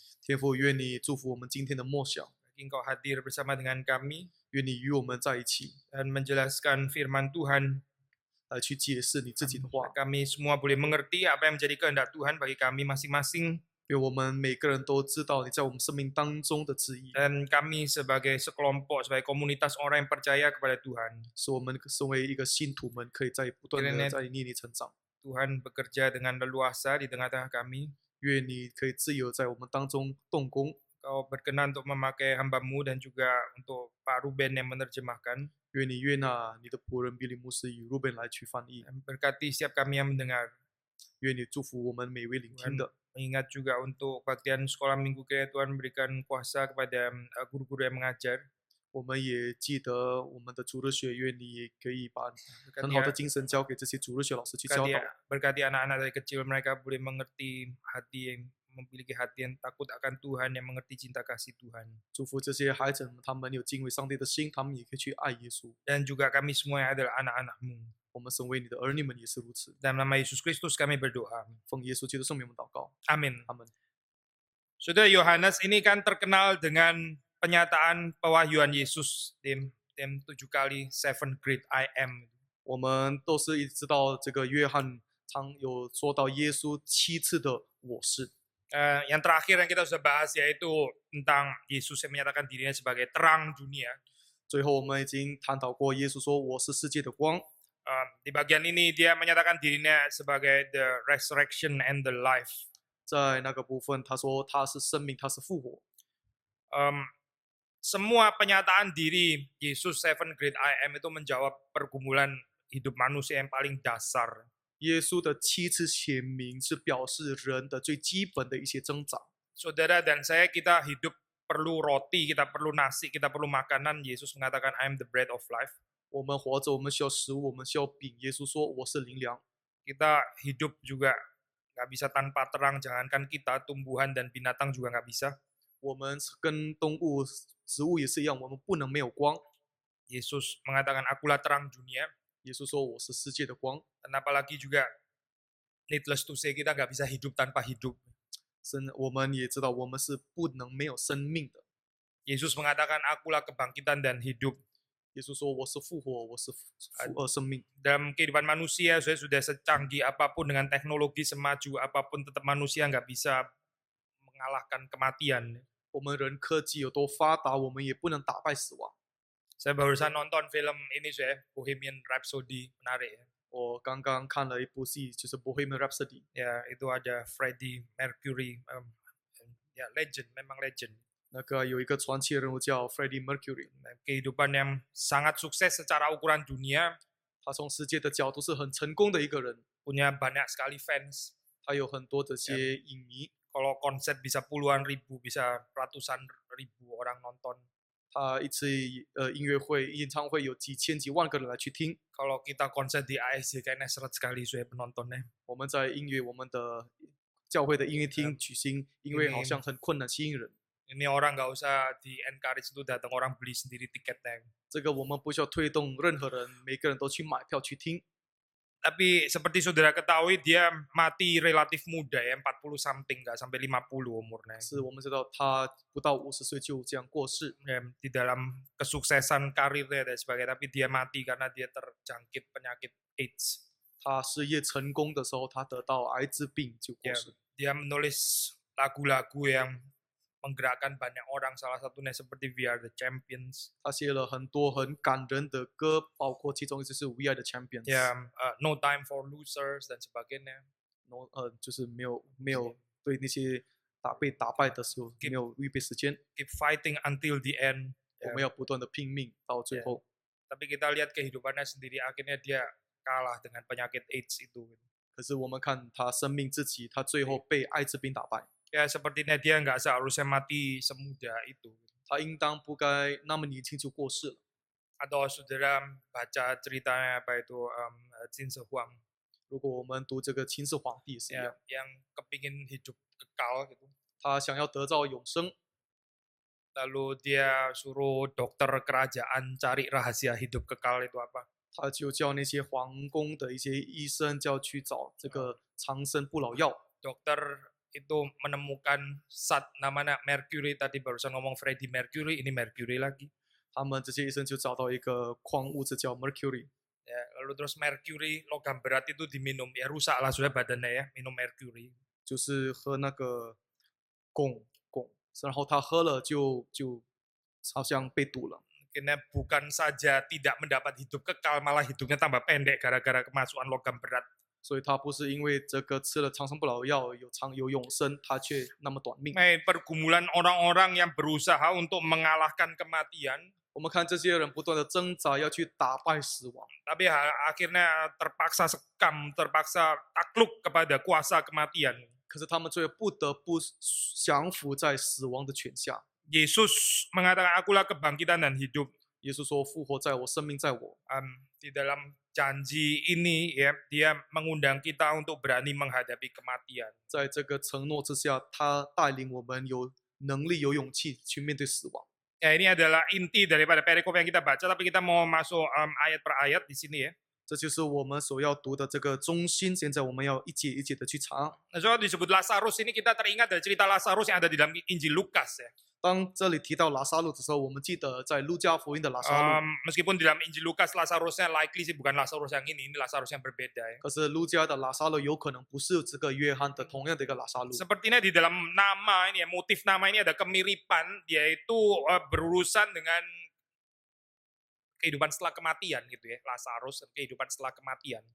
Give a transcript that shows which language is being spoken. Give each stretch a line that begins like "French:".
Chinese: 天父，愿你祝福我们今天的默想，
Indonesian: Bagi Engkau hadir bersama dengan kami
Chinese: 愿你与我们在一起，
Indonesian: dan menjelaskan firman Tuhan.
Chinese: 来去解释你自己的话。
Indonesian: Kami semua boleh mengerti apa yang menjadi kehendak Tuhan bagi kami masing-masing.
Chinese: 愿我们每个人都知道你在我们生命当中的旨意，
Indonesian: Dan kami sebagai sekelompok, sebagai komunitas orang yang percaya kepada Tuhan.
Chinese: 使我们身为一个信徒们，可以在不断的在你里成长。
Indonesian: Tuhan bekerja dengan leluasa di tengah-tengah kami.
Chinese: 愿你可以自由在我们当中动工，
Indonesian: Kau berkenan untuk memakai hamba-Mu dan juga untuk Pak Ruben yang menerjemahkan.
Chinese: 愿你悦纳你的仆人比利牧师与路本来去翻译，
Indonesian: Dan berkati setiap kami yang mendengar.
Chinese: 愿你祝福我们每位聆听
Indonesian: Tuhan
Chinese: 的。
Indonesian: mengingat juga untuk bagian sekolah minggu kiranya Tuhan berikan kuasa kepada guru-guru yang mengajar.
Chinese: 我们也记得我们的主日学，愿你也可以把很
Indonesian: Berkati,
Chinese: 好的精神交给这些主日学老师去教导。
Indonesian: berkati anak-anak dari kecil mereka boleh mengerti hati yang memiliki hati yang takut akan Tuhan, yang mengerti cinta kasih Tuhan.
Chinese: 祝福这些孩子们，他们有敬畏上帝的心，他们也可以去爱耶稣。
Indonesian: Dan juga kami semua yang adalah anak-anak-Mu.
Chinese: 我们身为你的儿女们也是如此。
Indonesian: Dalam nama Yesus Kristus kami berdoa.
Chinese: 奉耶稣基督圣名，我们祷告，
Indonesian: Amin.
Chinese: 阿门。
Indonesian: Saudara, Yohanes ini kan terkenal dengan penyataan pewahyuan Yesus, tim 7 kali 7
English: great I am.
Chinese: 我们都是一直知道这个约翰常有说到耶稣7次的我是。
Indonesian: Yang terakhir yang kita sudah bahas yaitu tentang Yesus yang menyatakan dirinya sebagai terang dunia.
Chinese: 最后我们已经探讨过，耶稣说我是世界的光。
Indonesian: Di bagian ini dia menyatakan dirinya sebagai
English: the resurrection and the life.
Chinese: 在那个部分，他说他是生命，他是复活。
Indonesian: Semua penyataan diri Yesus 7
English: great I am
Indonesian: itu menjawab pergumulan hidup manusia yang paling dasar.
Chinese: 耶稣的7次显明是表示人的最基本的一些挣扎。
Indonesian: Saudara dan saya, kita hidup perlu roti, kita perlu nasi, kita perlu makanan. Yesus mengatakan
English: I am the bread of life.
Chinese: 我们活着，我们需要食物，我们需要饼。耶稣说我是灵粮。
Indonesian: Kita hidup juga nggak bisa tanpa terang, jangankan kita, tumbuhan dan binatang juga nggak bisa.
Chinese: 我们跟动物、植物也是一样，我们不能没有光。
Indonesian: Yesus mengatakan akulah terang dunia.
Chinese: 耶稣说：“我是世界的光。”
Indonesian: Dan apalagi juga
English: needless to say
Indonesian: kita nggak bisa hidup tanpa hidup.
Chinese: 我们也知道，我们是不能没有生命的。
Indonesian: Yesus mengatakan akulah kebangkitan dan hidup.
Chinese: 耶稣说：“我是复活，我是生命。”
Indonesian: Dalam kehidupan manusia sudah secanggih apapun dengan teknologi semaju apapun tetap manusia nggak bisa mengalahkan kematian.
Chinese: 我们人科技有多发达，我们也不能打败死亡。
Indonesian: Saya barusan nonton film ini Bohemian Rhapsody, menarik ya.
Chinese: 我刚刚看了一部戏，就是《Bohemian Rhapsody》，
Indonesian: Ya, itu ada Freddie Mercury, ya legend, memang legend.
Chinese: 那个有一个传奇人物叫 Freddie Mercury，
Indonesian: Kehidupan yang sangat sukses secara ukuran dunia,
Chinese: 他从世界的角度是很成功的一个人，
Indonesian: punya banyak sekali fans.
Chinese: 他有很多这些影迷，
Indonesian: Kalau konser bisa puluhan ribu, bisa ratusan ribu orang nonton.
Chinese: 他一次音乐会、演唱会有几千几万个人来去听。
Indonesian: Kalau kita konser di ASJ kayaknya seret sekali penontonnya.
Chinese: 我们在我们的教会的音乐厅举行音乐，好像很困难吸引人。
Indonesian: Ini orang nggak usah di encourage itu datang, orang beli sendiri tiketnya.
Chinese: 这个我们不需要推动任何人，每个人都去买票去听。
Indonesian: Tapi seperti saudara ketahui dia mati relatif muda ya, 40 something, nggak sampai 50 umurnya.
Chinese: 是我们知道他不到50岁就这样过世，
Indonesian: Ya, di dalam kesuksesan karirnya dan sebagainya, tapi dia mati karena dia terjangkit penyakit AIDS.
Chinese: 他事业成功的时候，他得到艾滋病就过
Indonesian: Ya,
Chinese: 世。
Indonesian: dia menulis lagu-lagu yang menggerakkan banyak orang, salah satunya seperti We Are the Champions.
Chinese: 他写了很多很感人的歌，包括其中一支是《We Are the Champions》。
Indonesian: Ya, No Time for Losers dan sebagainya.
Chinese: 就是没有对那些被打败的时候没有预备时间，
English: Keep fighting until the end.
Chinese: 我们要不断的拼命到最后。
Indonesian: Tapi kita lihat kehidupannya sendiri, akhirnya dia kalah dengan penyakit AIDS itu.
Chinese: 可是我们看他生命自己，他最后被艾滋病打败。
Indonesian: Ya, sepertinya dia nggak seharusnya mati semuda itu.
Chinese: 他应当不该那么年轻就过世了。
Indonesian: Atau saudara baca ceritanya apa itu Qin Shi Huang,
Chinese: 如果我们读这个秦始皇帝也是一
Indonesian: ya,
Chinese: 样，
Indonesian: yang kepingin hidup kekal gitu.
Chinese: 他想要得到永生，
Indonesian: Lalu dia suruh dokter kerajaan cari rahasia hidup kekal itu apa.
Chinese: 他就叫那些皇宫的一些医生就要去找这个长生不老药。
Indonesian: Dokter itu menemukan zat namanya mercury, tadi barusan ngomong Freddie Mercury, ini mercury lagi.
Chinese: 他们这些医生就找到一个矿物质叫 mercury，
Indonesian: Ya, lalu terus mercury logam berat itu diminum, ya rusaklah sudah badannya ya, minum mercury.
Chinese: 就是喝那个汞，然后他喝了就好像被毒了。
Indonesian: Akhirnya bukan saja tidak mendapat hidup kekal, malah hidupnya tambah pendek gara-gara kemasukan logam berat.
Chinese: 所以他不是因为这个吃了长生不老药有永生，他却那么短命。
Indonesian: Pergumulan orang-orang yang berusaha untuk mengalahkan kematian,
Chinese: 我们看这些人不断的挣扎，要去打败死亡，
Indonesian: tapi akhirnya terpaksa sekam, terpaksa takluk kepada kuasa kematian.
Chinese: 可是他们最后不得不降服在死亡的权下。
Indonesian: Yesus mengatakan akulah kebangkitan dan hidup.
Chinese: 耶稣说：“复活在我，生命在我。”
Indonesian: Di dalam janji ini ya, dia mengundang kita untuk berani menghadapi kematian.
Chinese: 在这个承诺之下，他带领我们有能力、有勇气去面对死亡。
Indonesian: Ya, ini adalah inti daripada perikop yang kita baca, tapi kita mau masuk ayat per ayat di sini ya.
Chinese: 这就是我们所要读的这个中心。现在我们要一节一节的去查。
Indonesian: Nah, soal disebut Lazarus ini kita teringat dari cerita Lazarus yang ada di dalam Injil Lukas ya.
Chinese: 当这里提到拉撒路的时候，我们记得在路加福音的拉撒路，
Indonesian: Meskipun di dalam Injil Lukas Lazarusnya likely sih bukan Lazarus yang ini Lazarus yang berbeda ya.
Chinese: 可是路加的拉撒路有可能不是这个约翰的同样的一个拉撒路。
Indonesian: Sepertinya di dalam nama ini ya, motif nama ini ada kemiripan, yaitu berurusan dengan kehidupan setelah kematian gitu ya. Lazarus dan kehidupan setelah kematian.